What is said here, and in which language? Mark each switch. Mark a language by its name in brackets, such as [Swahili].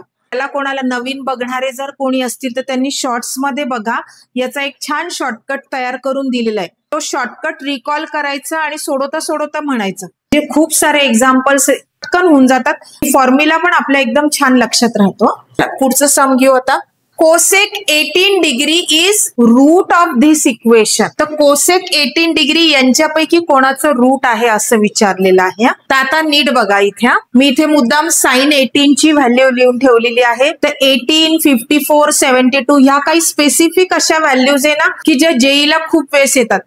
[Marathi] त्याला कोणाला नवीन बघणारे जर कोणी असतील तर त्यांनी शॉर्ट्स मध्ये बघा, याचा एक छान शॉर्टकट तयार करून दिलेला आहे. तो शॉर्टकट रिकॉल करायचा आणि सोडवता सोडवता म्हणायचं. जे खूप सारे एक्झाम्पल्स पटकन होऊन जातात. फॉर्म्युला पण आपल्या एकदम छान लक्षात राहतो. पुढचं सम घेऊ आता. [English] Cosec 18 degree is root of this equation. [Marathi] तर कोसेक 18 डिग्री यांच्यापैकी कोणाचं रूट आहे असं विचारलेलं आहे. तर आता नीट बघा इथे, मी इथे मुद्दाम साइन 18 ची व्हॅल्यू लिहून ठेवलेली आहे. तर 18, 54, 72 ह्या काही स्पेसिफिक अशा व्हॅल्यूज आहे ना की ज्या जेईला खूप वेळेस येतात.